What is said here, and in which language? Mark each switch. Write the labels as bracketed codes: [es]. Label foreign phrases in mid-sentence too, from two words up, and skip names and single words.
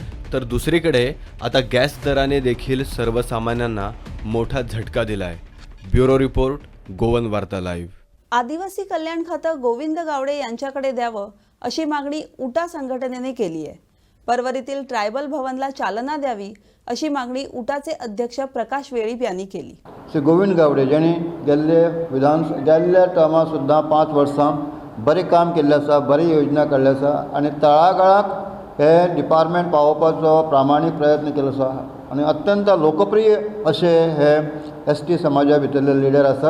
[mr] तर दुसरीकडे आता गॅस दराने देखील सर्वसामान्यांना मोठा झटका दिलाय. [en] bureau report, गोवन वार्ता लाईव्ह. [mr] आदिवासी कल्याण खातं गोविंद गावडे यांच्याकडे द्यावं अशी मागणी उटा संघटनेने केली आहे. परवरीतील ट्रायबल भवनला चालना द्यावी अशी मागणी उटाचे अध्यक्ष प्रकाश वेळीप यांनी केली. [kok] श्री गोविंद गावडे ज्यांनी गेल्ल्या टर्मात सुद्दां 5 वर्सां बरें काम केल्लें आसा, बरी योजना काडली आसा आनी तळागाळाक हे डिपार्टमेंट पावोवपाचो प्रामाणीक प्रयत्न केलो आसा. आनी अत्यंत लोकप्रिय अशे हे ST समाजा भितरले लिडर आसात.